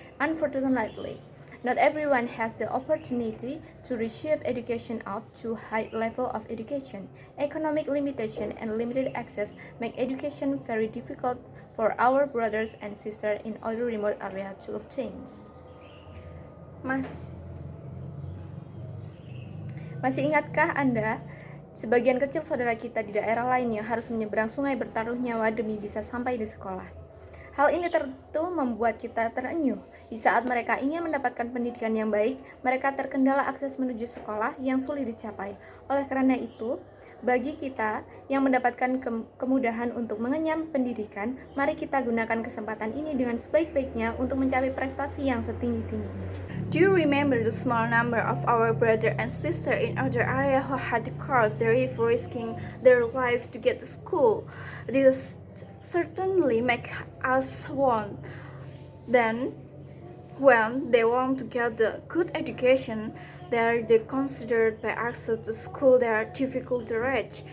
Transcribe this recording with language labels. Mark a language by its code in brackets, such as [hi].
[en] Unfortunately, not everyone has the opportunity to receive education up to high level of education. Economic limitation and limited access make education very difficult for our brothers and sisters in other remote areas to obtain. [id] Masih ingatkah Anda, sebagian kecil saudara kita di daerah lainnya harus menyeberang sungai bertaruh nyawa demi bisa sampai di sekolah? Hal ini tentu membuat kita terenyuh. Di saat mereka ingin mendapatkan pendidikan yang baik, mereka terkendala akses menuju sekolah yang sulit dicapai. Oleh karena itu, bagi kita yang mendapatkan kemudahan untuk mengenyam pendidikan, mari kita gunakan kesempatan ini dengan sebaik-baiknya untuk mencapai prestasi yang setinggi-tingginya. [en] Do you remember the small number of our brother and sister in other area who had to cross the river risking their life to get to school? This certainly make us want. Then, when they want to get the good education, they are considered by access to school they are difficult to reach.